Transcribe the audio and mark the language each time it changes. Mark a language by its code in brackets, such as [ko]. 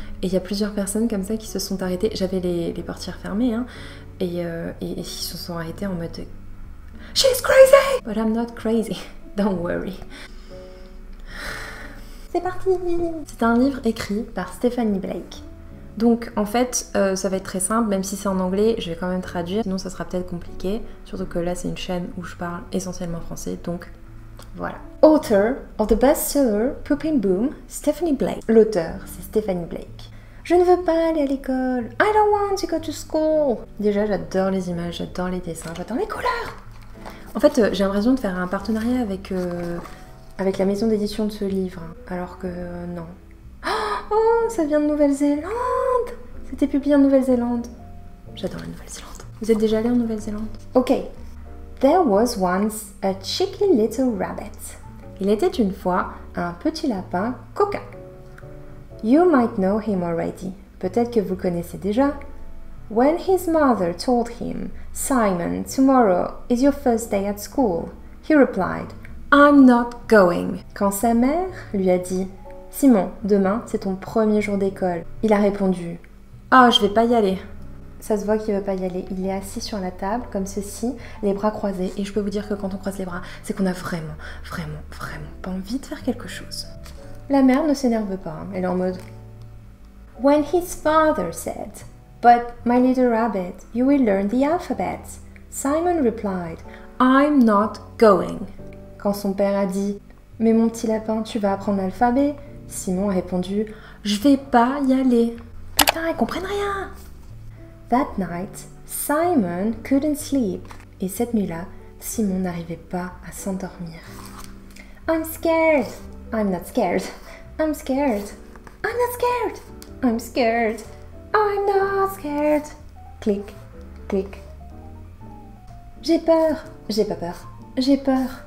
[fr] Et il y a plusieurs personnes comme ça qui se sont arrêtées. J'avais les portières fermées et qui se sont arrêtées en mode [en] She's crazy! But I'm not crazy. Don't worry. [fr] C'est parti! C'est un livre écrit par Stephanie Blake. Donc en fait, ça va être très simple, même si c'est en anglais, je vais quand même traduire, sinon ça sera peut-être compliqué. Surtout que là, c'est une chaîne où je parle essentiellement français, donc voilà. [en] Author of the bestseller Pooping Boom, Stephanie Blake. [fr] L'auteur, c'est Stephanie Blake. Je ne veux pas aller à l'école. [en] I don't want to go to school. [fr] Déjà, j'adore les images, j'adore les dessins, j'adore les couleurs. En fait, j'ai l'impression de faire un partenariat avec la maison d'édition de ce livre, alors que non. Oh, ça vient de Nouvelle-Zélande! C'était publié en Nouvelle-Zélande. J'adore la Nouvelle-Zélande. Vous êtes déjà allé en Nouvelle-Zélande? Ok. [en] There was once a cheeky little rabbit. [fr] Il était une fois un petit lapin coquin. [en] You might know him already. [fr] Peut-être que vous le connaissez déjà. [en] When his mother told him, Simon, tomorrow is your first day at school, he replied, I'm not going. [fr] Quand sa mère lui a dit, Simon, demain c'est ton premier jour d'école, il a répondu, Ah, je vais pas y aller. Ça se voit qu'il veut pas y aller. Il est assis sur la table, comme ceci, les bras croisés. Et je peux vous dire que quand on croise les bras, c'est qu'on a vraiment pas envie de faire quelque chose. La mère ne s'énerve pas, hein. Elle est en mode, [en] When his father said, But, my little rabbit, you will learn the alphabet. Simon replied, I'm not going. [fr] Quand son père a dit, mais mon petit lapin, tu vas apprendre l'alphabet, Simon a répondu, je vais pas y aller. Putain, ils comprennent rien. [en] That night, Simon couldn't sleep. [fr] Et cette nuit-là, Simon n'arrivait pas à s'endormir. [en] I'm scared. I'm not scared. I'm scared. I'm not scared. I'm scared. I'm not scared. [fr] Clic, clic. J'ai peur. J'ai pas peur. J'ai peur.